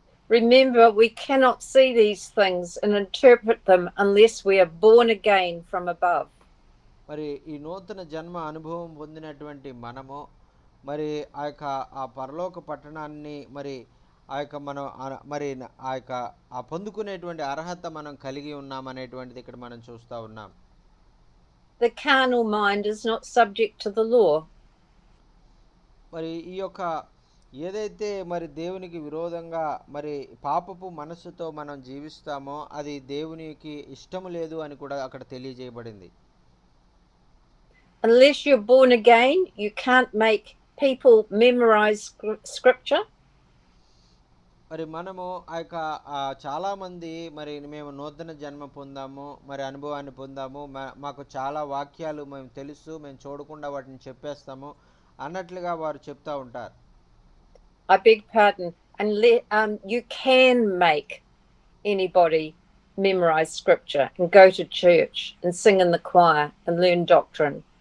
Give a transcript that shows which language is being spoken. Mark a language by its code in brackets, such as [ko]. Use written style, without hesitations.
[en] Remember, we cannot see these things and interpret them unless we are born again from above. [te] మరి ఈ నూతన జన్మ అనుభవం పొందినటువంటి మనము మరి ఆ యొక్క ఆ పరలోక పట్టణాన్ని మరి ఆ యొక్క మనం మరి ఆ యొక్క పొందుకునేటువంటి అర్హత మనం కలిగి ఉన్నాం అనేటువంటిది ఇక్కడ మనం చూస్తూ ఉన్నాం. [en] The carnal mind is not subject to the law. [te] మరి ఈ యొక్క ఏదైతే మరి దేవునికి విరోధంగా మరి పాపపు మనస్సుతో మనం జీవిస్తామో అది దేవునికి ఇష్టము లేదు అని కూడా అక్కడ తెలియజేయబడింది. [en] unless you're born again, you can't make people memorize scripture. [te] మరి మనము ఆ యొక్క చాలామంది మరి మేము నూతన జన్మ పొందాము, మరి అనుభవాన్ని పొందాము, మాకు చాలా వాక్యాలు మేము తెలుసు, మేము చూడకుండా వాటిని చెప్పేస్తాము అన్నట్లుగా వారు చెప్తా ఉంటారు. [en] I beg pardon. You can make anybody memorize scripture and go to church and sing in the choir and learn doctrine.